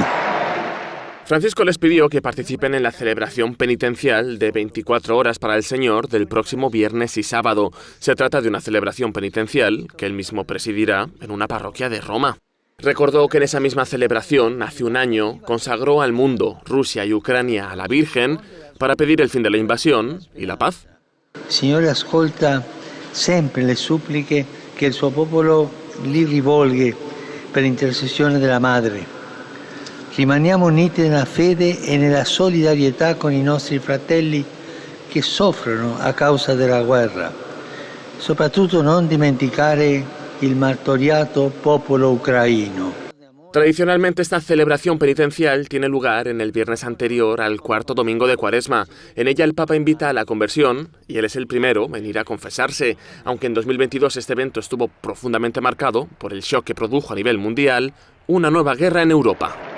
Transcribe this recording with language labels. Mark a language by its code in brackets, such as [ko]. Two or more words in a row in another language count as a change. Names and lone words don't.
[es] Francisco les pidió que participen en la celebración penitencial de 24 horas para el Señor del próximo viernes y sábado. Se trata de una celebración penitencial que él mismo presidirá en una parroquia de Roma. Recordó que en esa misma celebración, hace un año, consagró al mundo, Rusia y Ucrania, a la Virgen para pedir el fin de la invasión y la paz. [it] Signore, ascolta sempre le suppliche che il suo popolo gli rivolge per intercessione della Madre. Rimaniamo uniti nella fede e nella solidarietà con i nostri fratelli che soffrono a causa della guerra. Soprattutto non dimenticare il martoriato popolo ucraino. [es] Tradicionalmente esta celebración penitencial tiene lugar en el viernes anterior al cuarto domingo de Cuaresma. En ella el Papa invita a la conversión y él es el primero en ir a confesarse, aunque en 2022 este evento estuvo profundamente marcado por el shock que produjo a nivel mundial una nueva guerra en Europa.